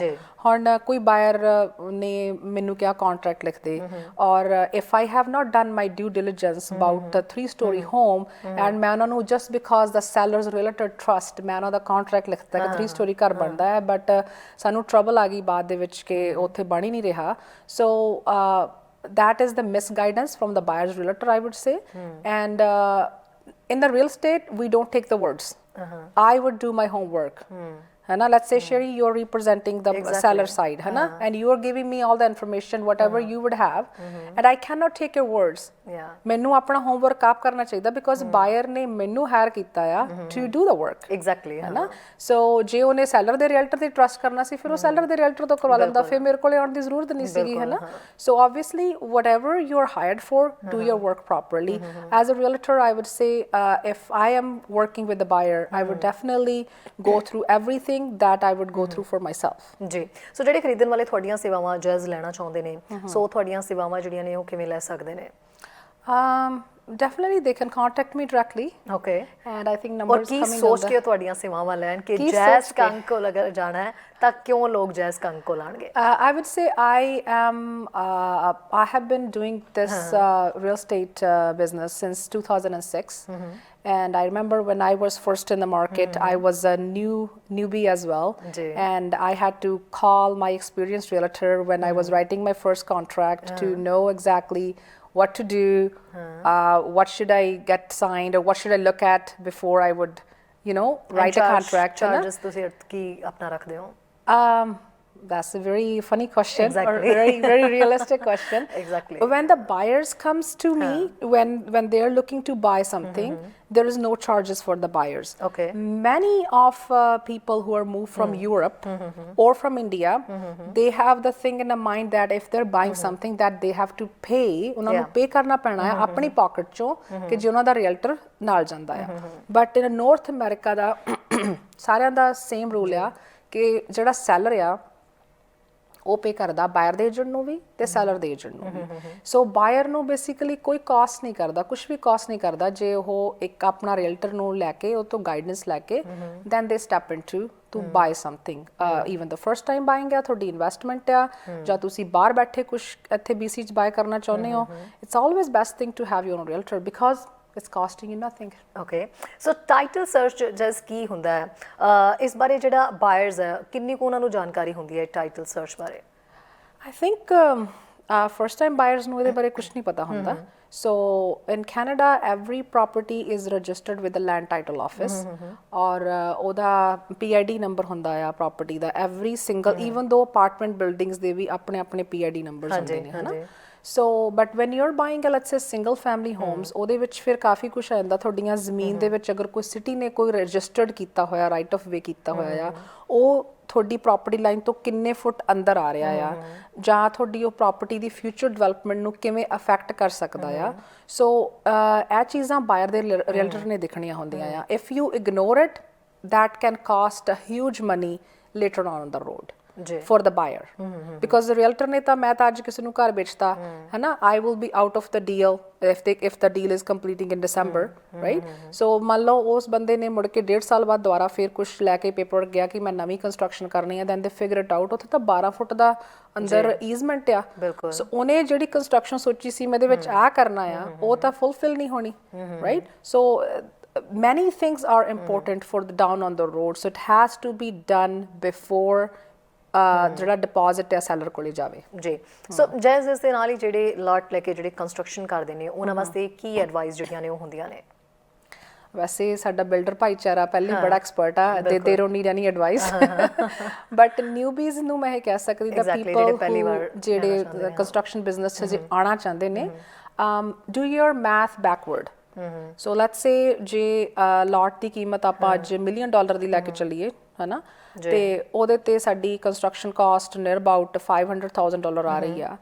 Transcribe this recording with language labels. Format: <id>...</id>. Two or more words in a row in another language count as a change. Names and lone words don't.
<pa>ਹੁਣ ਕੋਈ ਬਾਇਰ ਨੇ ਮੈਨੂੰ ਕਿਹਾ ਕੰਟਰੈਕਟ ਲਿਖ ਦੇ, ਔਰ</pa> <en>if I have not done my due diligence about the 3 story home,</en> <pa>ਐਂਡ ਮੈਂ ਉਹਨਾਂ ਨੂੰ</pa> <en>just because the sellers related trust,</en> <pa>ਮੈਂ ਉਹਨਾਂ ਦਾ ਕੰਟਰੈਕਟ ਲਿਖਤਾ ਕਿ 3 ਸਟੋਰੀ ਘਰ ਬਣਦਾ ਹੈ, ਬਟ ਸਾਨੂੰ ਟਰਬਲ ਆ ਗਈ ਬਾਅਦ ਦੇ ਵਿੱਚ ਕਿ ਉੱਥੇ ਬਣ ਹੀ ਨਹੀਂ ਰਿਹਾ।</pa> <en>ਸੋ that is the misguidance from the buyer's realtor, I would say. And in the real estate, we don't take the words. I would do my homework. Hana, let's say Sherry, you're representing the seller side, Hana, and you are giving me all the information, whatever you would have, and I cannot take your words.</en> <pa>ਮੈਨੂੰ ਆਪਣਾ ਹੋਮਵਰਕ ਆਪ ਕਰਨਾ ਚਾਹੀਦਾ, ਬਿਕਾਜ਼ ਬਾਇਰ ਨੇ ਮੈਨੂੰ ਹਾਇਰ ਕੀਤਾ ਆ</pa> <en>to do the work.</en> <pa>ਐਗਜ਼ੈਕਟਲੀ, ਹੈ ਨਾ। ਸੋ ਜੇ ਉਹਨੇ ਸੈਲਰ ਦੇ ਰੀਅਲਟਰ ਤੇ ਟਰਸਟ ਕਰਨਾ ਸੀ, ਫਿਰ ਉਹ ਸੈਲਰ ਦੇ ਰੀਅਲਟਰ ਤੋਂ ਕਰਵਾ ਲੈਂਦਾ, ਫਿਰ ਮੇਰੇ ਕੋਲੇ ਆਉਣ ਦੀ ਜ਼ਰੂਰਤ ਨਹੀਂ ਸੀਗੀ, ਹੈ ਨਾ।</pa> <en>so obviously whatever you are hired for, do your work properly. As a realtor, I would say if I am working with the buyer, I would definitely go through everything that I would go through for myself.</en> <pa>ਜੀ। ਸੋ ਜਿਹੜੇ ਖਰੀਦਣ ਵਾਲੇ ਤੁਹਾਡੀਆਂ ਸੇਵਾਵਾਂ ਜਾਇਜ਼ ਲੈਣਾ ਚਾਹੁੰਦੇ ਨੇ, ਸੋ ਤੁਹਾਡੀਆਂ ਸੇਵਾਵਾਂ ਜਿਹੜੀਆਂ ਨੇ ਉਹ ਕਿਵੇਂ ਲੈ ਸਕਦੇ ਨੇ?</pa> <en>definitely they can contact me directly, ਓਕੇ and I think</en> <pa>ਔਰ</pa> <en>numbers</en> <pa>ਕੀ</pa> <en>coming</en> <pa>ਸੋਚ</pa> <en>on</en> <pa>ਕੇ</pa> <en>the</en> <pa>ਤੁਹਾਡੀਆਂ ਸੇਵਾਵਾਂ ਲੈਣ ਕਿ ਕੀ ਜੈਜ਼ ਸੋਚ ਕੇ? ਕੰਗ ਕੋਲ ਅਗਰ ਜਾਣਾ ਹੈ ਤਾਂ ਕਿਉਂ ਲੋਕ ਜੈਜ਼ ਕੰਗ ਕੋਲ ਆਣਗੇ?</pa> <en>I would say I have been doing this real estate business since 2006, and I remember when I was first in the market, I was a newbie as well, जी. and I had to call my experienced realtor when I was writing my first contract to know exactly what to do, what should I get signed, or what should I look at before I would, write a contract.</en> <pa>ਹੈ ਨਾ? ਚਾਰजेस ਤੁਸੀਂ ਕੀ ਆਪਣਾ ਰੱਖਦੇ ਹੋ?</pa> <en>That's a very funny question, Exactly. or very very realistic question. Exactly. When the buyers comes to me, when they are looking to buy something, there is no charges for the buyers. Okay. Many of people who are moved from Europe or from India, they have the thing in the mind that if they're buying something that they have to pay,</en> <pa>ਉਹਨਾਂ ਨੂੰ</pa> <en>Yeah.</en> <pa>pay ਕਰਨਾ ਪੈਣਾ ਹੈ ਆਪਣੀ pocket ਚੋਂ ਕਿ ਜੇ ਉਹਨਾਂ ਦਾ realtor ਨਾਲ ਜਾਂਦਾ ਆ.</pa> <en>But in North America</en> <pa>ਦਾ ਸਾਰਿਆਂ ਦਾ</pa> <en>same rule</en> <pa>ਆ ਕਿ ਜਿਹੜਾ seller ਆ ਉਹ ਪੇ ਕਰਦਾ ਬਾਇਰ ਦੇ ਏਜੰਟ ਨੂੰ ਵੀ ਤੇ ਸੈਲਰ ਦੇ ਏਜੰਟ ਨੂੰ ਵੀ. ਸੋ ਬਾਇਰ ਨੂੰ ਬੇਸਿਕਲੀ ਕੋਈ ਕਾਸਟ ਨਹੀਂ ਕਰਦਾ, ਕੁਝ ਵੀ ਕਾਸਟ ਨਹੀਂ ਕਰਦਾ ਜੇ ਉਹ ਇੱਕ ਆਪਣਾ ਰੀਅਲਟਰ ਨੂੰ ਲੈ ਕੇ ਉਹ ਤੋਂ ਗਾਈਡੈਂਸ ਲੈ ਕੇ</pa> <en>then they step into to buy something. even the first time buying</en> <pa>ਆ, ਤੁਹਾਡੀ ਇਨਵੈਸਟਮੈਂਟ ਆ, ਜਾਂ ਤੁਸੀਂ ਬਾਹਰ ਬੈਠੇ ਕੁਝ ਇੱਥੇ BC 'ਚ ਬਾਏ ਕਰਨਾ ਚਾਹੁੰਦੇ ਹੋ,</pa> <en>it's always best thing to have your own realtor because it's costing you nothing. okay so title search</en> <pa>ਜਸ ਕੀ ਹੁੰਦਾ ਹੈ? ਇਸ ਬਾਰੇ ਜਿਹੜਾ ਬਾਇਰਸ ਹੈ ਕਿੰਨੀ ਕੁ ਉਹਨਾਂ ਨੂੰ ਜਾਣਕਾਰੀ ਹੁੰਦੀ ਹੈ</pa> <en>title search</en> <pa>ਬਾਰੇ?</pa> <en>I think first time buyers</en> <pa>ਨੂੰ ਇਹਦੇ ਬਾਰੇ ਕੁਝ ਨਹੀਂ ਪਤਾ ਹੁੰਦਾ.</pa> <en>So in Canada every property is registered with the land title office</en> <pa>ਔਰ ਉਹਦਾ PID ਨੰਬਰ ਹੁੰਦਾ ਆ property ਦਾ.</pa> <en>every single even though apartment buildings</en> <pa>ਦੇ ਵੀ ਆਪਣੇ ਆਪਣੇ PID numbers ਹੁੰਦੇ ਨੇ ਹਨਾ.</pa> <en>So but when you're buying a let's say single family homes,</en> <pa>ਉਹਦੇ ਵਿੱਚ ਫਿਰ ਕਾਫੀ ਕੁਝ ਆ ਜਾਂਦਾ. ਤੁਹਾਡੀਆਂ ਜ਼ਮੀਨ ਦੇ ਵਿੱਚ ਅਗਰ ਕੋਈ ਸਿਟੀ ਨੇ ਕੋਈ ਰਜਿਸਟਰਡ ਕੀਤਾ ਹੋਇਆ,</pa> <en>right of way</en> <pa>ਕੀਤਾ ਹੋਇਆ ਆ, ਉਹ ਤੁਹਾਡੀ</pa> <en>property line</en> <pa>ਤੋਂ ਕਿੰਨੇ ਫੁੱਟ ਅੰਦਰ ਆ ਰਿਹਾ ਆ, ਜਾਂ ਤੁਹਾਡੀ ਉਹ ਪ੍ਰਾਪਰਟੀ ਦੀ</pa> <en>future development</en> <pa>ਨੂੰ ਕਿਵੇਂ ਅਫੈਕਟ ਕਰ ਸਕਦਾ ਆ. ਸੋ ਇਹ ਚੀਜ਼ਾਂ ਬਾਇਰ ਦੇ ਰੀਅਲਟਰ ਨੇ ਦੇਖਣੀਆਂ ਹੁੰਦੀਆਂ ਆ.</pa> <en>if you ignore it that can cost a huge money later on the road for the buyer, because the realtor</en> <pa>ਨੇ ਤਾਂ ਮੈਂ ਤਾਂ ਅੱਜ ਕਿਸੀ ਨੂੰ ਘਰ ਵੇਚਦਾ ਹੈ ਨਾ,</pa> <en>I will be out of the deal if the deal is completing in December, right?</en> <pa>So ਮੰਨ ਲਓ ਉਸ ਬੰਦੇ ਨੇ ਮੁੜ ਕੇ 1.5 ਸਾਲ ਬਾਅਦ ਦੋਬਾਰਾ ਫਿਰ ਕੁਝ ਲੈ ਕੇ ਪੇਪਰ ਗਿਆ ਕਿ ਮੈਂ ਨਵੀਂ ਕੰਸਟਰਕਸ਼ਨ ਕਰਨੀ ਹੈ,</pa> <en>then they figure it out</en> <pa>ਉੱਥੇ ਤਾਂ 12 ਫੁੱਟ ਦਾ ਅੰਦਰ ਈਜ਼ਮੈਂਟ ਆ. ਸੋ ਉਹਨੇ ਜਿਹੜੀ ਕੰਸਟਰਕਸ਼ਨ ਸੋਚੀ ਸੀ ਮੈਂ ਇਹਦੇ ਵਿੱਚ ਆ ਕਰਨਾ ਆ, ਉਹ ਤਾਂ ਫੁੱਲਫਿਲ ਨਹੀਂ ਹੋਣੀ,</pa> <en>right? So many things are important for the down on the road, so it has to be done before</en> <pa>ਜਿਹੜਾ ਡਿਪੋਜ਼ਿਟ ਹੈ ਸੈਲਰ ਕੋਲੇ ਜਾਵੇ. ਜੀ ਸੋ ਜੈਜ਼ ਇਸ ਦੇ ਨਾਲ ਹੀ ਜਿਹੜੇ ਲਾਟ ਲੈ ਕੇ ਜਿਹੜੇ ਕੰਸਟਰਕਸ਼ਨ ਕਰਦੇ ਨੇ ਉਹਨਾਂ ਵਾਸਤੇ ਕੀ ਐਡਵਾਈਸ ਜਿਹੜੀਆਂ ਨੇ ਉਹ ਹੁੰਦੀਆਂ ਨੇ? ਵੈਸੇ ਸਾਡਾ ਬਿਲਡਰ ਭਾਈਚਾਰਾ ਪਹਿਲੇ ਬੜਾ ਐਕਸਪਰਟ ਆ,</pa> <en>they don't need any advice, but newbies</en> <pa>ਨੂੰ ਮੈਂ ਇਹ ਕਹਿ ਸਕਦੀ ਦਾ people ਜਿਹੜੇ ਕੰਸਟਰਕਸ਼ਨ ਬਿਜ਼ਨਸ 'ਚ ਆਉਣਾ ਚਾਹੁੰਦੇ ਨੇ,</pa> <en>do your math backward.</en> <pa>ਸੋ</pa> <en>let's say</en> <pa>ਜੇ ਲਾਟ ਦੀ ਕੀਮਤ ਆਪਾਂ ਅੱਜ $1 million ਦੀ ਲੈ ਕੇ ਚੱਲੀਏ ਹੈ ਨਾ, ਤੇ ਉਹਦੇ ਤੇ ਸਾਡੀ</pa> <en>construction cost near about</en> <pa>$500,000 ਆ ਰਹੀ ਆ.</pa>